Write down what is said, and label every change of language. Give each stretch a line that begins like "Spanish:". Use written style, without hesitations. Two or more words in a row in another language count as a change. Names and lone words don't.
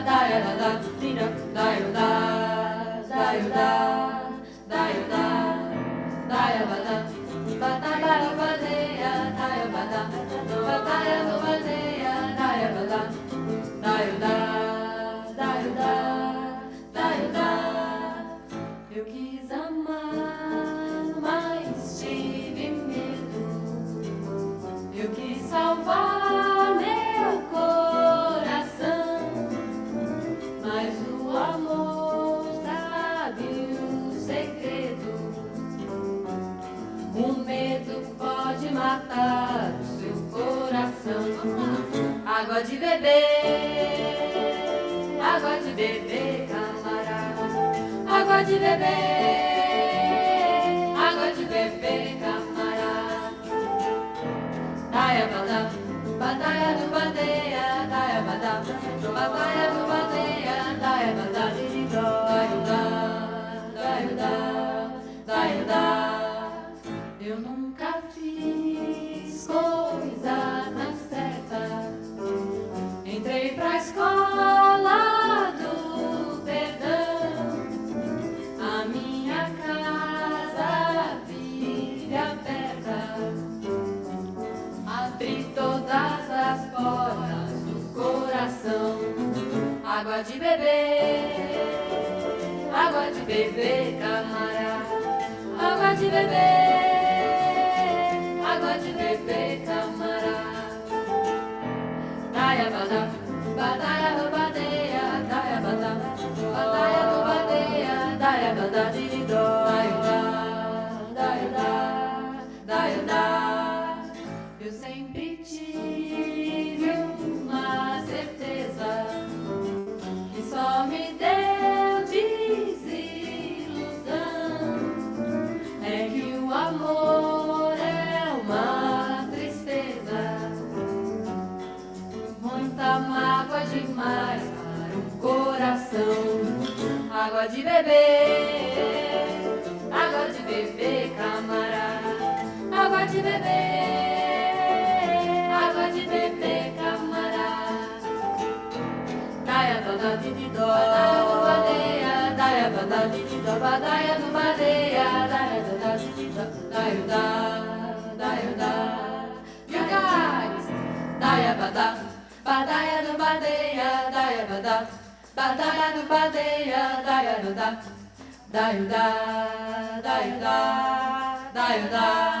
Portuguese: daya bada, dina, daya da, daya da, daya da, daya bada, badaya badaya, daya bada, badaya badaya, daya bada, daya da, daya da, daya da. Eu quis amar, mas tive medo. Eu quis salvar meu coração, mas o amor sabe o segredo. O medo pode matar o seu coração. Água de beber, camarada. Água de beber, camarada. Daya bada, badaya do badeia, daya bada, badaya do badeia, daya bada, daio da, daio da, daio da. Eu nunca fiz coisa na certa. Entrei pra escola do perdão. A minha casa vive aberta. Abri todas as portas do coração. Água de beber, água de beber, camarada. Água de beber, água de beber, camarada. Daia bada, badaia do badeia, daia bada, badaia do badeia, daia bada de dó, daia da. Eu sempre tive uma certeza que só me deu desilusão. É que o amor é uma tristeza, muita mágoa demais para um coração. Água de beber, água de beber, camarada. Água de beber, água de beber, camarada. Daia bada de dó, badaia do badeia, daia bada de dó, badaia do badeia, daia bada de dó, daia da.
English: You guys, daia bada, badaia do badeia, daia bada, badaia do badeia, daia da, daia da, daia da, daia da.